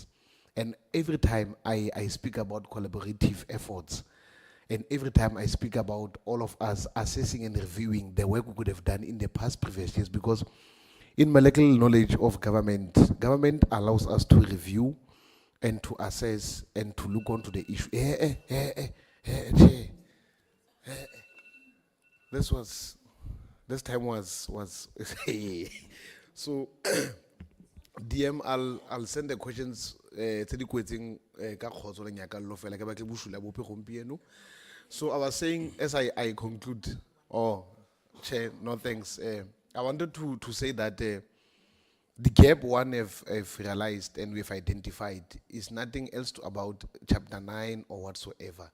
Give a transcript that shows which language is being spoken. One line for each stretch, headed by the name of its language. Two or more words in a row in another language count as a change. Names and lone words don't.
English: And every time I speak about collaborative efforts, and every time I speak about all of us assessing and reviewing the work we could have done in the past previous years, because in molecular knowledge of government, government allows us to review and to assess and to look onto the issue. This time was so DM, I'll send the questions
Tswana: tse di kwetseng ka kgotso le nyakallo fela ke batle bosula bope gompieno.
English: So I was saying as I conclude, Chair, no thanks. I wanted to say that the gap one have realized and we've identified is nothing else about chapter 9 or whatsoever.